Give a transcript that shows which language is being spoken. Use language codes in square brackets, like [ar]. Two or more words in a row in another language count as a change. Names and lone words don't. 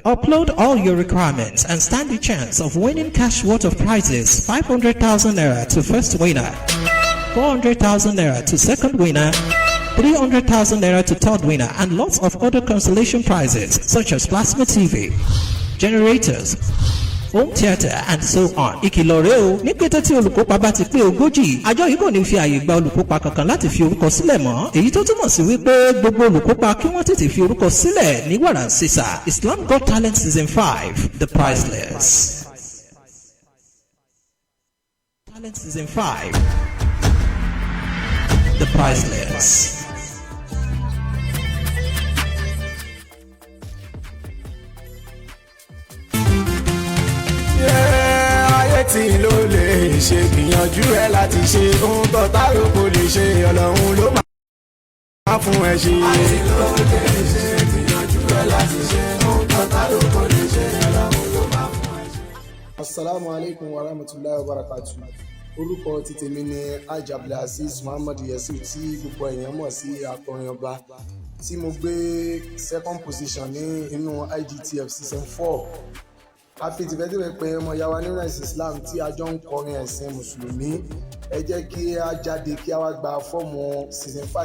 [en] Upload all your requirements and stand the chance of winning cash worth of prizes: 500,000 Naira to first winner, 400,000 Naira to second winner, 300,000 Naira to third winner, and lots of other consolation prizes such as plasma TV, generators, home theatre and so on. [yo] Ìkìlọ̀ rèé o, ní kété tí olùkópa bá ti pé 40, àjọ yìí kò ní fi àyè gba olùkópa kankan láti fi orúkọ sílẹ̀ mọ́. Èyí tó túmọ̀ sí wípé gbogbo olùkópa kí wọ́n tètè fi orúkọ sílẹ̀ ní wàràǹsísà. [en] Islam Got Talent Season 5, The Priceless. Talent Season 5, The Priceless. [yo] tí ló lè ṣe gbìyànjú ẹ láti ṣe ohun tó táró kò lè ṣe Ọlọ́run ló máa fún ẹ ṣe. àti ló lè ṣe gbìyànjú ẹ láti ṣe ohun tó táró kò lè ṣe Ọlọ́run ló máa fún ẹ ṣe. [ar] السلام عليكم ورحمة الله وبركاته. [yo] Orúkọ ti tèmi ni Hajj Abdulaziz Muhammad Yusuf tí gbogbo èèyàn mọ̀ sí akọrin ọba, tí mo gbé [en] second position [yo] ní inú IGTF Season 4. A fi tìfẹ́tìfẹ́ pé ọmọ ìyá wa nínú ẹ̀sìn Islam tí a jọ ń kọrin ẹ̀sìn Mùsùlùmí, ẹ jẹ́ kí a jáde kí a wá gba fọ́ọ̀mù Season 5.